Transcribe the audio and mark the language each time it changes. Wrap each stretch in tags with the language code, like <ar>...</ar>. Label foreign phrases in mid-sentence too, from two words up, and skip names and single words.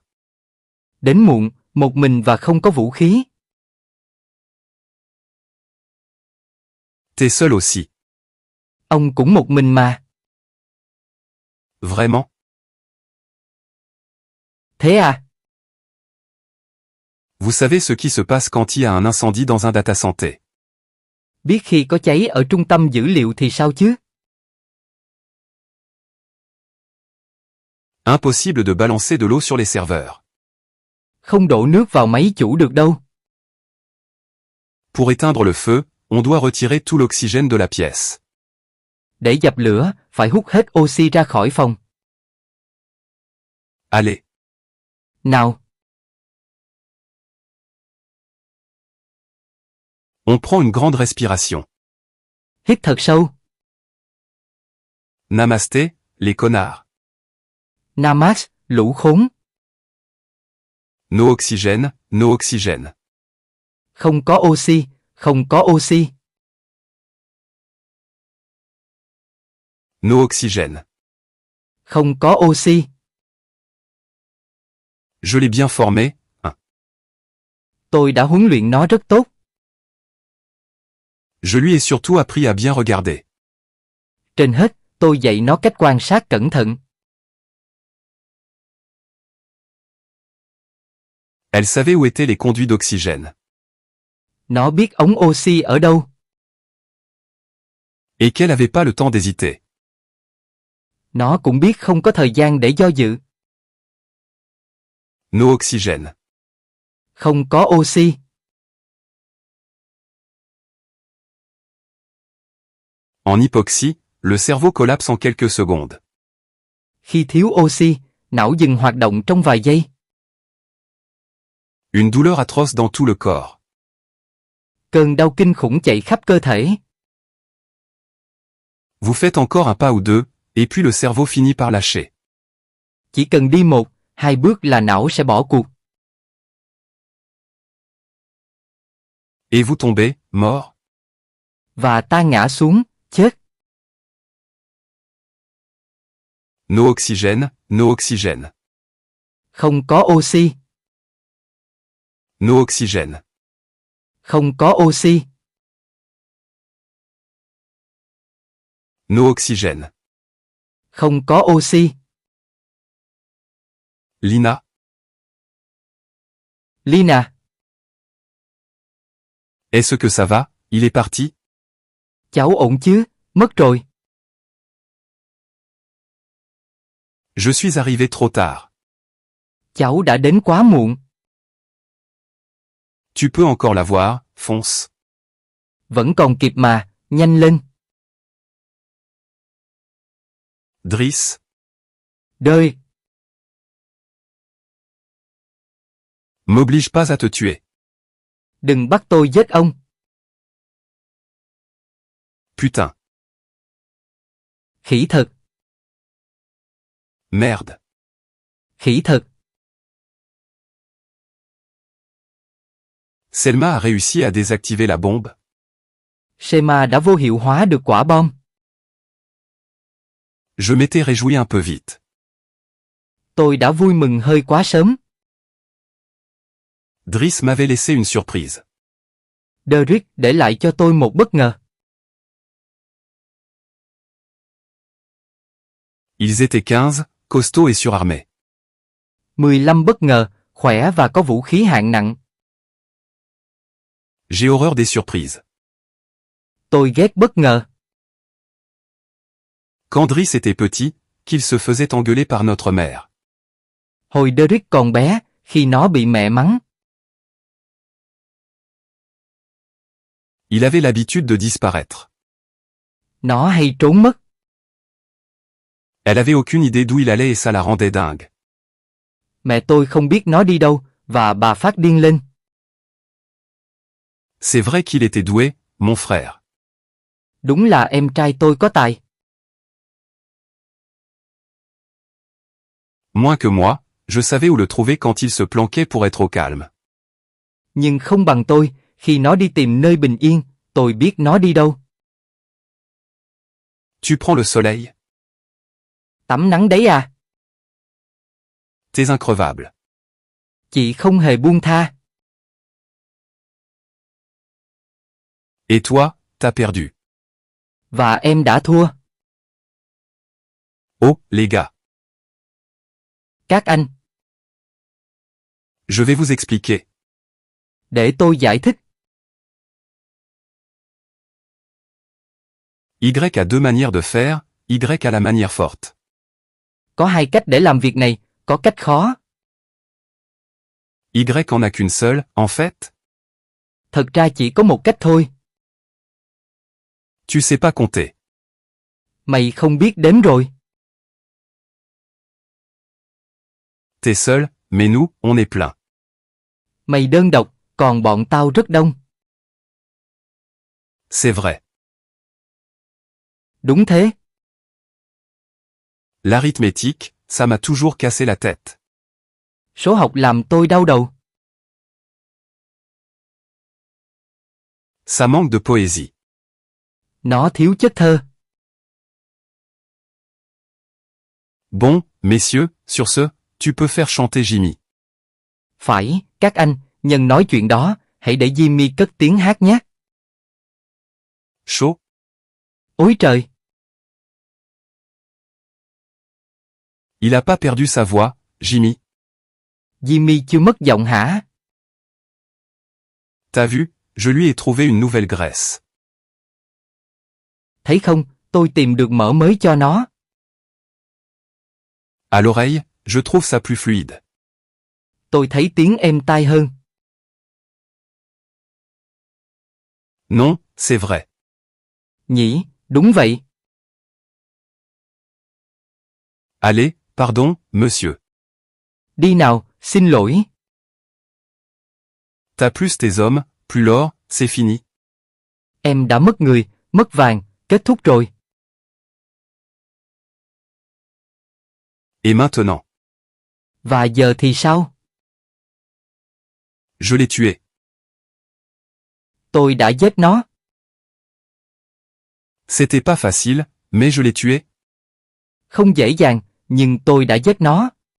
<vi>Đến muộn, một mình và không có vũ khí.</vi> <fr>T'es seul aussi.</fr> <vi>Ông cũng một mình mà.</vi> <fr>Vraiment?</fr> <vi>Thế à?</vi> <fr>Vous savez ce qui se passe quand il y a un incendie dans un data santé.</fr> <vi>Biết khi có cháy ở trung tâm dữ liệu thì sao chứ?</vi> <fr>Impossible de balancer de l'eau sur les serveurs.</fr> <vi>Không đổ nước vào máy chủ được đâu.</vi> <fr>Pour éteindre le feu, on doit retirer tout l'oxygène de la pièce.</fr> <vi>Để dập lửa, phải hút hết oxy ra khỏi phòng.</vi> <fr>Allez.</fr> <vi>Nào.</vi> <fr>On prend une grande respiration.</fr> <vi>Hít thật sâu.</vi> <fr>Namasté, les connards.</fr> <vi>Namas, lũ khốn.</vi> <fr>No oxygène, no oxygène.</fr> <vi>Không có oxy, không có oxy.</vi> <fr>No oxygène.</fr> <vi>Không có oxy.</vi> <fr>Je l'ai bien formé.</fr> <vi>Tôi đã huấn luyện nó rất tốt.</vi> <fr>Je lui ai surtout appris à bien regarder.</fr> <vi>Trên hết, tôi dạy nó cách quan sát cẩn thận.</vi> <fr>Elle savait où étaient les conduits d'oxygène.</fr> <vi>Nó biết ống oxy ở đâu.</vi> <fr>Et qu'elle n'avait pas le temps d'hésiter.</fr> <vi>Nó cũng biết không có thời gian để do dự.</vi> <fr>No oxygène.</fr> <vi>Không có oxy.</vi> <fr>En hypoxie, le cerveau collapse en quelques secondes.</fr> <vi>Khi thiếu oxy, não dừng hoạt động trong vài giây.</vi> <fr>Une douleur atroce dans tout le corps.</fr> <vi>Cơn đau kinh khủng chạy khắp cơ thể.</vi> <fr>Vous faites encore un pas ou deux, et puis le cerveau finit par lâcher.</fr> <vi>Chỉ cần đi 1, 2 bước là não sẽ bỏ cuộc.</vi> <fr>Et vous tombez, mort.</fr> <vi>Và ta ngã xuống, chết.</vi> <fr>No oxygène, no oxygène.</fr> <vi>Không có oxy.</vi> <fr>No oxygène.</fr> <vi>Không có oxy.</vi> <fr>No oxygène.</fr> <vi>Không có oxy.</vi> <fr>Lina.</fr> <vi>Lina.</vi> <fr>Est-ce que ça va? Il est parti?</fr> <vi>Cháu ổn chứ? Mất rồi.</vi> <fr>Je suis arrivé trop tard.</fr> <vi>Cháu đã đến quá muộn.</vi> <fr>Tu peux encore la voir, fonce.</fr> <vi>Vẫn còn kịp mà, nhanh lên.</vi> <fr>Driss.</fr> <vi>Đơi.</vi> <fr>M'oblige pas à te tuer.</fr> <vi>Đừng bắt tôi giết ông.</vi> <fr>Putain.</fr> <vi>Khỉ thật.</vi> <fr>Merde.</fr> <vi>Khỉ thật.</vi> <fr>Selma a réussi à désactiver la bombe.</fr> <vi>Shema đã vô hiệu hóa được quả bom.</vi> <fr>Je m'étais réjoui un peu vite.</fr> <vi>Tôi đã vui mừng hơi quá sớm.</vi> <fr>Driss m'avait laissé une surprise.</fr> <vi>Derrick để lại cho tôi một bất ngờ.</vi> <fr>Ils étaient 15, costauds et surarmés.</fr> <vi>15 bất ngờ, khỏe và có vũ khí hạng nặng.</vi> <fr>J'ai horreur des surprises.</fr> <vi>Tôi ghét bất ngờ.</vi> <fr>Quand Driss était petit, qu'il se faisait engueuler par notre mère.</fr> <vi>Hồi Derrick còn bé, khi nó bị mẹ mắng.</vi> <fr>Il avait l'habitude de disparaître.</fr> <vi>Nó hay trốn mất.</vi> <fr>Elle avait aucune idée d'où il allait et ça la rendait dingue.</fr> <vi>Mẹ tôi không biết nó đi đâu, và bà phát điên lên.</vi> <fr>C'est vrai qu'il était doué, mon frère.</fr> <vi>Đúng là em trai tôi có tài.</vi> <fr>Moins que moi, je savais où le trouver quand il se planquait pour être au calme.</fr> <vi>Nhưng không bằng tôi, khi nó đi tìm nơi bình yên, tôi biết nó đi đâu.</vi> <fr>Tu prends le soleil.</fr> <vi>Tắm nắng đấy à?</vi> <fr>T'es increvable.</fr> <vi>Chị không hề buông tha.</vi> <fr>Et toi, t'as perdu.</fr> <vi>Và em đã thua.</vi> <fr>Oh, les gars.</fr> <vi>Các anh,</vi> <fr>Je vais vous expliquer.</fr> <vi>để tôi giải thích.</vi> <fr>Y a deux manières de faire, Y a la manière forte.</fr> <vi>Có hai cách để làm việc này, có cách khó.</vi> <fr>Y en a qu'une seule, en fait.</fr> <vi>Thật ra chỉ có một cách thôi.</vi> <fr>Tu sais pas compter.</fr> <vi>Mày không biết đếm rồi.</vi> <fr>T'es seul, mais nous, on est plein.</fr> <vi>Mày đơn độc, còn bọn tao rất đông.</vi> <fr>C'est vrai.</fr> <vi>Đúng thế.</vi> <fr>L'arithmétique, ça m'a toujours cassé la tête.</fr> <vi>Số học làm tôi đau đầu.</vi> <fr>Ça manque de poésie.</fr> <vi>Nó thiếu chất thơ.</vi> <fr>Bon, messieurs, sur ce, tu peux faire chanter Jimmy.</fr> <vi>Phải, các anh, nhân nói chuyện đó, hãy để Jimmy cất tiếng hát nhé.</vi> <fr>Chaud.</fr> <vi>Ôi trời!</vi> <fr>Il a pas perdu sa voix, Jimmy.</fr> <vi>Jimmy chưa mất giọng hả?</vi> <fr>T'as vu, je lui ai trouvé une nouvelle graisse.</fr> <vi>Thấy không, tôi tìm được mỡ mới cho nó.</vi> <fr>À l'oreille, je trouve ça plus fluide.</fr> <vi>Tôi thấy tiếng êm tai hơn.</vi> <fr>Non, c'est vrai.</fr> <vi>Nhỉ, đúng vậy.</vi> <fr>Allez, pardon, monsieur.</fr> <vi>Đi nào, xin lỗi.</vi> <fr>T'as plus tes hommes, plus l'or, c'est fini.</fr> <vi>Em đã mất người, mất vàng, kết thúc rồi.</vi> <fr>Et maintenant?</fr> <vi>Và giờ thì sao?</vi> <fr>Je l'ai tué.</fr> <vi>Tôi đã giết nó.</vi> <fr>C'était pas facile, mais je l'ai tué.</fr> <vi>Không dễ dàng, nhưng tôi đã giết nó.</vi>